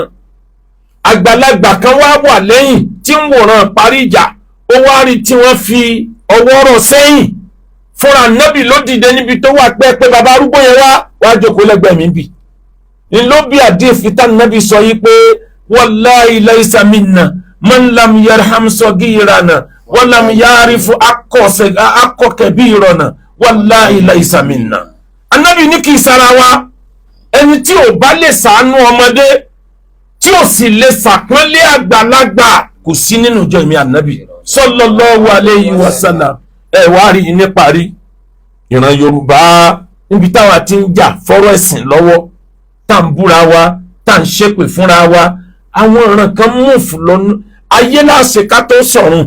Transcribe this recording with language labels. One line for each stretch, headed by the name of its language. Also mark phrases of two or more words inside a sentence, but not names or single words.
Yoruba: Àgbàlagbà kan wá wà lẹ́yìn tí ń wòran parí ìjà, ó wá rí tí wọ́n fi ọwọ́ rọ̀ sẹ́yìn. Fúnra Ànábì ló dìde níbi tó wà pé bàbá arúgbó yẹn wá jókòó lẹ́gbẹ̀ẹ́ mi bì. Ní ló bí àdéhùn tá Ànábì sọ yìí pé
Arabic: والله ليس منا من لم يرحم صغيرنا ولم يعرف akọ كبيرنا والله ليس منا.
Yoruba: Ànábì ní kì í sara wa, ẹni tí ò bá lè ṣàánú ọmọdé tí ò sì lè ṣàpọ́nlé àgbàlagbà kò sí nínú ìjọ mi Ànábì
Arabic: صلى الله عليه وسلم.
Yoruba: Ẹ wá rí ní parí ìran Yorùbá níbi táwa ti ń jà fọ́rọ̀ ẹ̀sìn lọ́wọ́ tá ń búra wa tá ń ṣépè fúnra wa àwọn ọ̀ràn kan múùfù lọ́nà ayé láṣẹ ká tó sọ̀run.